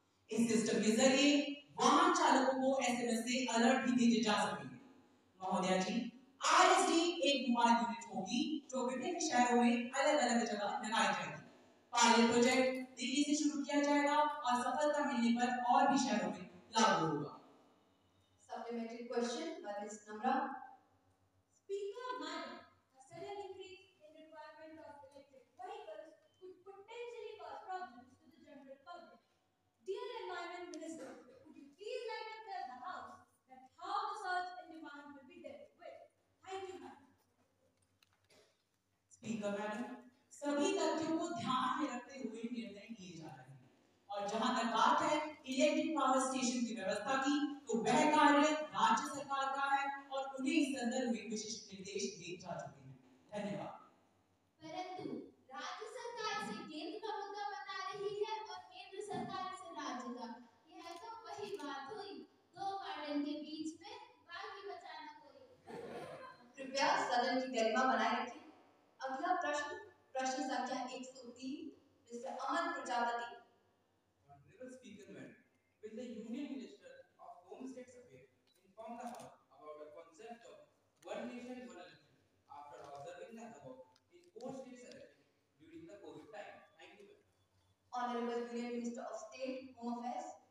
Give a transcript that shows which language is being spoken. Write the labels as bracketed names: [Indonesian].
[Hindi] इस सिस्टम के जरिए वाहन चालकों को एसएमएस से अलर्ट भी भेजे जा सकेंगे। महोदया जी, आरएसडी एक मोबाइल यूनिट होगी जो विभिन्न शहरों में अलग-अलग जगह लगाई जाएगी। पायलट प्रोजेक्ट दिल्ली से शुरू किया जाएगा और सफलता मिलने पर और भी शहरों में लागू होगा। [English] Supplementary question by Ms. Namra. Speaker, madam, a sudden increase in requirement of electric vehicles could potentially cause problems to the general public. Dear Environment Minister, would you please like to tell the House that how the surge in demand will be dealt with? Thank you, madam. [Hindi] Speaker madam, सभी तथ्यों को ध्यान में रखते हुए निर्णय लिए जा रहे हैं और जहां तक बात है इलेक्ट्रिक पावर स्टेशन की व्यवस्था की, तो वह कार्य राज्य सरकार का है और उन्हें इस संदर्भ में विशिष्ट निर्देश दिए जा चुके हैं। धन्यवाद। परंतु राज्य सरकार से केंद्र का मुद्दा बता रही है और केंद्र सरकार से राज्य का। यह तो वही बात हुई, दो गार्डन के बीच में बागी बचाना कोई। कृपया सदन की गरिमा बनाए रखें। अगला प्रश्न प्रश्न संख्या 103 mister Aman Prajapati. [English] Honorable Speaker, Madam, will the Union Minister of Home States Affairs inform the House about the concept of one nation, one election after observing the above in 4 states elections during the COVID time? Thank you, Madam. Honorable Union Minister of State Home Affairs.